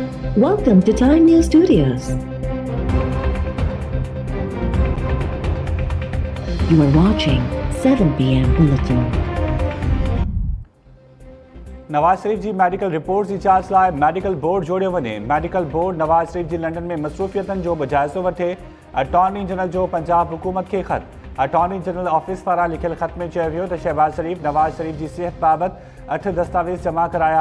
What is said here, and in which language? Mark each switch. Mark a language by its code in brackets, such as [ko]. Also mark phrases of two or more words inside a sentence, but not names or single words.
[en] Welcome to Time News Studios. You are watching 7 p.m. Bulletin. [sd] नवाज शरीफ जी मेडिकल रिपोर्ट जी जांच लाइ [en] medical board [sd] जोड़ियो वञे। [en] medical board [sd] नवाज शरीफ जी लंडन में मसरूफियतन जो जायज़ो वठे। [en] attorney general [sd] जो पंजाब हुकूमत के ख़त। [en] attorney general [sd] ऑफिस पारां लिखियल ख़त में चयो वियो त शहबाज शरीफ नवाज शरीफ जी सिहत बाबति 8 दस्तावेज़ जमा कराया।